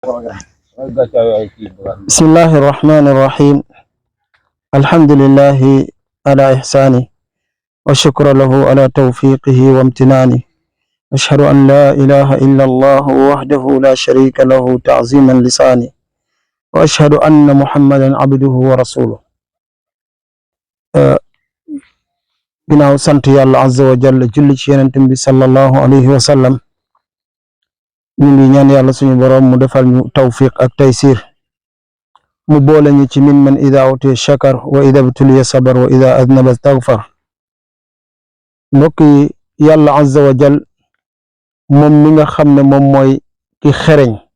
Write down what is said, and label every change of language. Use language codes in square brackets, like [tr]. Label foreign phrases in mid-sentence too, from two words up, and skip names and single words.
[ar] بسم الله الرحمن الرحيم الحمد لله على إحسانه والشكر له على توفيقه وامتنانه أشهد أن لا إله إلا الله وحده لا شريك له تعظيما لسانه وأشهد أن محمدا عبده ورسوله [wo] ginnaaw sant yàlla [ar] عز وجل [wo] julli ci yenentam bi [ar] صلى الله عليه وسلم [wo] ñu ngi ñaan yàlla suñu borom mu defal ñu tawfiq ak taysir mu boole ñu ci [ar] من من إذا أعطي شكر وإذا ابتلي صبر وإذا أذنب استغفر [wo] mbokk yi yàlla [ar] عز وجل [wo] moom mi nga xam ne moom mooy ki xereñ